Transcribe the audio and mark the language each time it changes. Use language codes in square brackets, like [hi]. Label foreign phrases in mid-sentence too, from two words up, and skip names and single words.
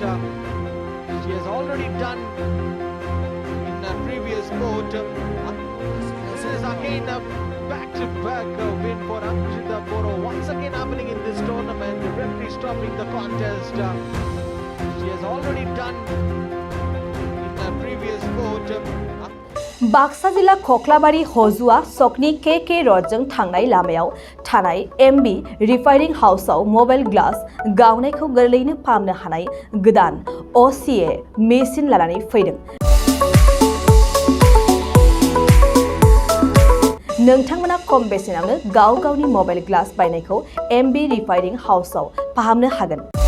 [en] She has already done in a previous bout. This is again a back-to-back win for Ankushita Boro. Once again happening in this tournament. The referee stopping the contest. She has already done in a previous bout. [brx] बाक्सा जिल्ला खख्लाबारि हजुआ सकनि के रडजों थांनाय लामायाव थानाय एमबी रिफाइनिं हाउसआव [en] mobile glass [brx] गावनायखौ गोरलैयैनो फाहामनो हानाय गोदान असीए मेसिन लानानै फैदों। नोंथांमोना खम बेसेनावनो गाव गावनि [en] mobile glass [brx] बायनायखौ एमबी रिफाइनिं हाउसआव फाहामनो हागोन।